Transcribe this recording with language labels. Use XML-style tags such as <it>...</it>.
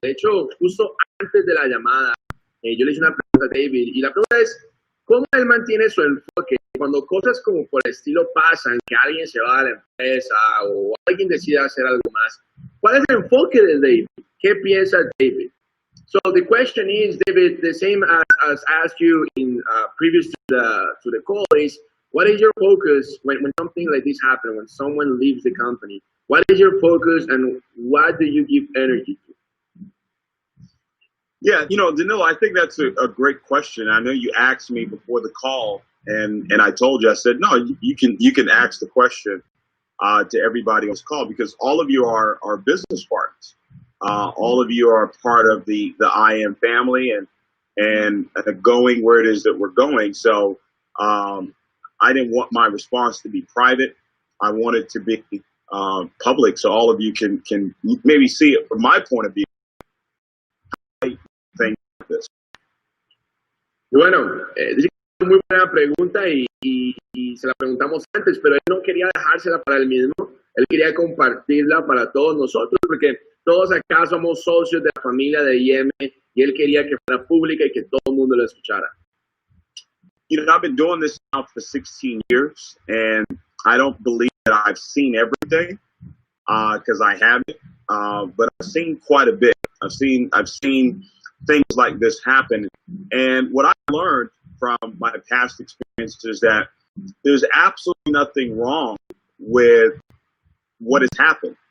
<es>De hecho, justo antes de la llamada, yo le hice una pregunta a David, y la pregunta es, ¿cómo él mantiene su enfoque cuando cosas como por el estilo pasan, que alguien se va a la empresa o alguien decide hacer algo más? ¿Cuál es el enfoque de David? ¿Qué piensa David?</es> <en>So the question is, David, the same as asked you in previous to the call is, what is your focus when something like this happens, when someone leaves the company? What is your focus and what do you give energy to? Yeah, you know, Danilo, I think that's a great question. I know you asked me before the call, and I told you, I said, no, you can ask the question to everybody on this call, because all of you are business partners. All of you are part of the IM family and going where it is that we're going. So I didn't want my response to be private. I want it to be public, so all of you can maybe see it from my point of view.</en> <es>Y bueno, es muy buena pregunta y se la preguntamos antes, pero él no quería dejársela para él mismo, él quería compartirla para todos nosotros, porque todos acá somos socios de la familia de IM y él quería que fuera pública y que todo el mundo lo escuchara.</es> <en>You know, I've been doing this now for 16 years, and I don't believe that I've seen everything, because I haven't, but I've seen quite a bit. I've seen things like this happen, and what I learned from my past experiences is that there's absolutely nothing wrong with what has happened.</en>